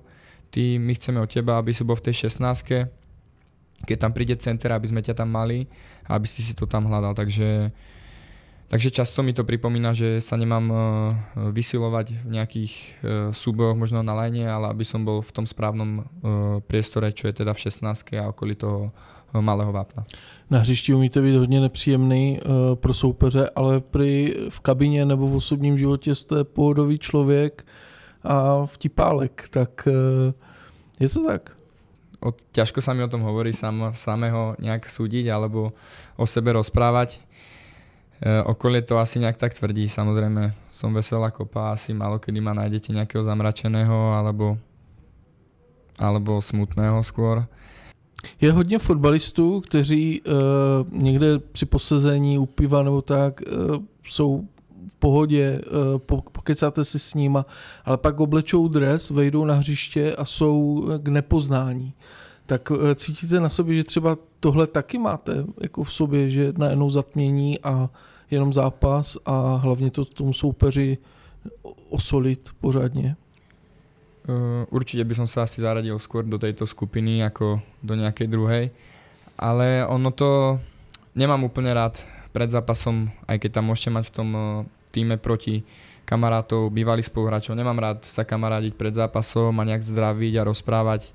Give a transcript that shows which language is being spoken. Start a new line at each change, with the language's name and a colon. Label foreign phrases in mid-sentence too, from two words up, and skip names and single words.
Slovak: My chceme od teba, aby si bol v tej 16-ke, keď tam príde center, aby sme ťa tam mali a aby si to tam hľadal. Takže často mi to pripomína, že sa nemám vysilovať v nejakých súbojoch možno na lajne, ale aby som bol v tom správnom priestore, čo je teda v 16-ke a okolí toho malého vápna.
Czech: Na hřišti umíte být hodně nepříjemný pro soupeře, ale v kabině nebo v osobním životě jste pohodový člověk a vtipálek, tak je to tak?
Slovak: Ťažko sa mi o tom hovorí samého nejak súdiť alebo o sebe rozprávať. Okolie to asi nejak tak tvrdí. Samozrejme som veselá kopa, asi málo kedy ma nájdete nejakého zamračeného alebo smutného skôr.
Czech: Je hodně fotbalistů, kteří někde při posezení u piva nebo tak jsou v pohodě, pokecáte si s nima, ale pak oblečou dres, vejdou na hřiště a jsou k nepoznání. Tak cítíte na sobě, že třeba tohle taky máte jako v sobě, že najednou zatmění a jenom zápas a hlavně to tomu soupeři osolit pořádně?
Slovak: Určite by som sa asi zaradil skôr do tejto skupiny ako do nejakej druhej, ale ono to nemám úplne rád pred zápasom, aj keď tam môžete mať v tom týme proti kamarátov, bývalých spoluhráčov. Nemám rád sa kamarádiť pred zápasom a nejak zdraviť a rozprávať.